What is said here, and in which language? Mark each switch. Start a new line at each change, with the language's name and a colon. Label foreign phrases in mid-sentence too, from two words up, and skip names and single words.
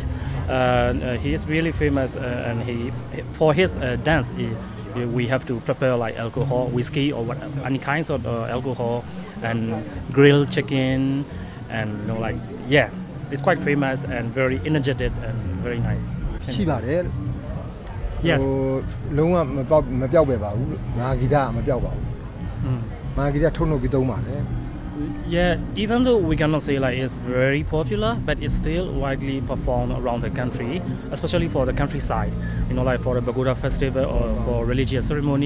English: He is really famous, and for his dance, we have to prepare alcohol, whiskey, or any kinds of alcohol, and grilled chicken, and you know, like yeah, it's quite famous and very energetic and very nice.
Burmese: ရှိပါတယ်လို့
English: Yes.
Burmese: လုံးဝမပြောက်ပဲပါဘူးမာဂီတာမပြောက်ပါဘူးမာဂီတာထုတ်လုပ်ပြီးသုံးပါတယ်
English: Yeah, even though we cannot say like it's very popular, but it's still widely performed around the country, especially for the countryside. You know, like for the Pagoda festival or for religious ceremony.